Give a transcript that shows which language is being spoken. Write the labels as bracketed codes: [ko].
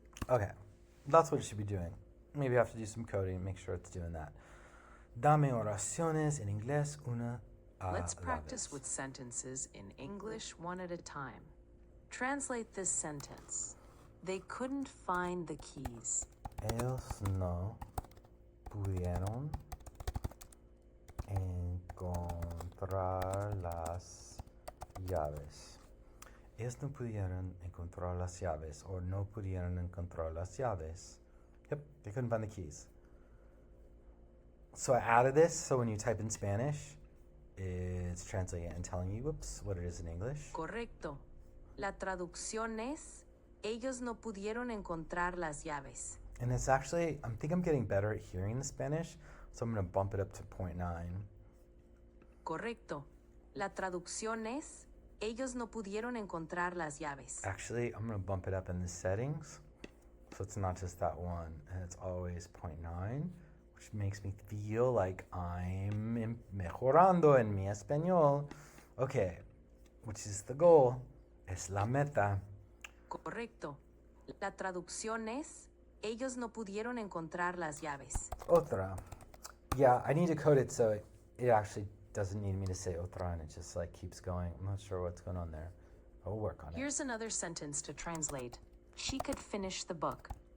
[en] Okay, that's what it should be doing. Maybe I have to do some coding and make sure it's doing that. [es] Dame oraciones en inglés una a [en] Let's [es] la [en] practice [es] vez. [en] with sentences in English one at a time. Translate this sentence. They couldn't find the keys. [es] Ellos no pudieron encontrar las llaves. Ellos no pudieron encontrar las llaves, or no pudieron encontrar las llaves. [en] Yep, they couldn't find the keys. So I added this, so when you type in Spanish, it's translating it and telling you, whoops, what it is in English. [es] Correcto. La traducción es, ellos no pudieron encontrar las llaves. [en] And it's actually, I think I'm getting better at hearing the Spanish, so I'm going to bump it up to 0.9. [es] Correcto. La traducción es, Ellos no pudieron encontrar las llaves. [en] Actually, I'm going to bump it up in the settings. So it's not just that one. And it's always 0.9, which makes me feel like I'm [es] mejorando en mi español. [en] Okay, which is the goal. [es] Es la meta. Correcto. La traducción es, ellos no pudieron encontrar las llaves. Otra. [en] Yeah, I need to code it so it actually doesn't need me to say otra and it just like keeps going. I'm not sure what's going on there. I'll work on it. Here's another sentence to translate. She could finish the book.